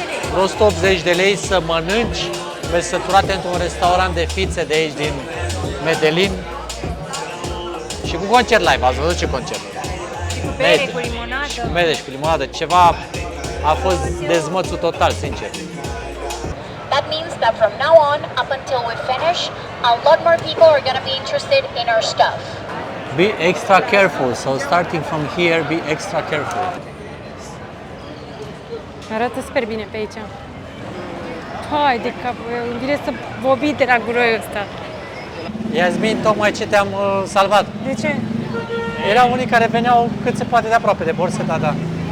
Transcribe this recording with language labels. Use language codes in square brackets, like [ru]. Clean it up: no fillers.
[ro] Vreo 180 de lei să mănânci, vei săturate într-un restaurant de fițe de aici din Medellin. Și cu concert live, ați văzut ce concert? Și cu bere, cu limonadă. Și cu bere și cu limonadă, ceva a fost dezmățul total, sincer. [en] That means that from now on, up until we finish, a lot more people are going to be interested in our stuff. Be extra careful, so starting from here, be extra careful. [ro] Arată super bine pe aici. Hai de cap, îmi vine să vomit de la guroiul ăsta. Iasmin, tocmai ce te-am salvat. De ce? Erau unii care veneau cât se poate de aproape de borseta ta.